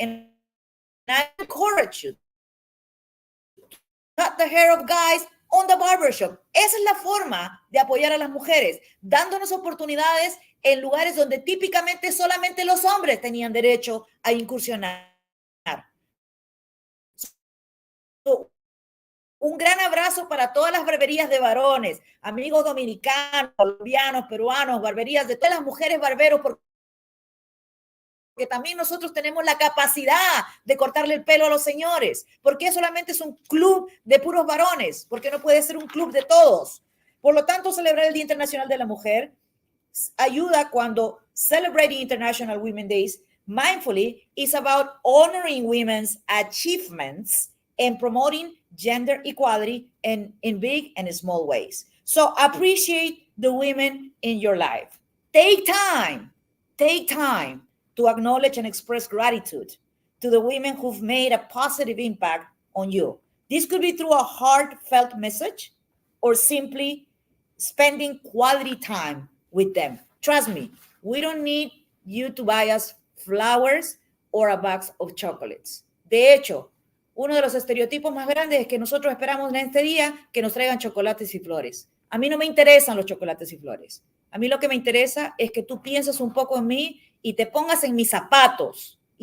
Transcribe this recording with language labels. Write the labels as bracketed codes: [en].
[en] And I encourage you to cut the hair of guys on the barbershop. [es] Esa es la forma de apoyar a las mujeres, dándonos oportunidades en lugares donde típicamente solamente los hombres tenían derecho a incursionar. Un gran abrazo para todas las barberías de varones, amigos dominicanos, colombianos, peruanos, barberías de todas las mujeres barberos, porque también nosotros tenemos la capacidad de cortarle el pelo a los señores. ¿Por qué solamente es un club de puros varones? ¿Por qué no puede ser un club de todos? Por lo tanto, celebrar el Día Internacional de la Mujer ayuda cuando Celebrating International Women's Days [en] Mindfully is about honoring women's achievements and promoting gender equality in big and small ways. So appreciate the women in your life. Take time to acknowledge and express gratitude to the women who've made a positive impact on you. This could be through a heartfelt message or simply spending quality time with them. Trust me, we don't need you to buy us flowers or a box of chocolates. [es] De hecho, uno de los estereotipos más grandes es que nosotros esperamos en este día que nos traigan chocolates y flores. A mí no me interesan los chocolates y flores. A mí lo que me interesa es que tú pienses un poco en mí y te pongas en mis zapatos.